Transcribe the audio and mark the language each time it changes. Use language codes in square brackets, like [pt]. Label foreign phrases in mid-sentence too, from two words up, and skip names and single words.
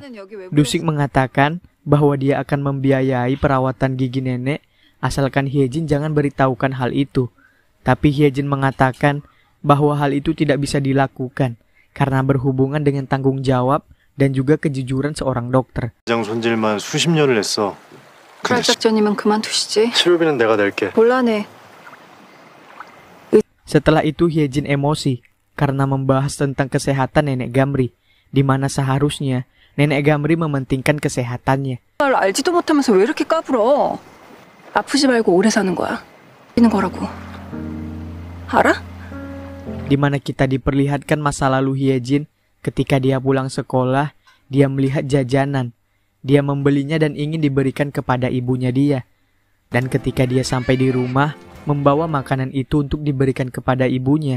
[id] Dusik mengatakan bahwa dia akan membiayai perawatan gigi nenek, asalkan Hyejin jangan beritahukan hal itu. Tapi Hyejin mengatakan bahwa hal itu tidak bisa dilakukan, karena berhubungan dengan tanggung jawab dan juga kejujuran seorang dokter. [ko] 장 손질만 수십 년을 했어. 그럴 작전이면 그만두시지. 치료비는 내가 낼게. 곤란해. [id] Setelah itu Hyejin emosi karena membahas tentang kesehatan nenek Gamri, di mana seharusnya nenek Gamri mementingkan kesehatannya. [ko] 알지도 못하면서 왜 이렇게 까불어? 아프지 말고 오래 사는 거야. 있는 거라고. 알아? [id] Di mana kita diperlihatkan masa lalu Hyejin ketika dia pulang sekolah, dia melihat jajanan. Dia membelinya dan ingin diberikan kepada ibunya dia. Dan ketika dia sampai di rumah, membawa makanan itu untuk diberikan kepada ibunya.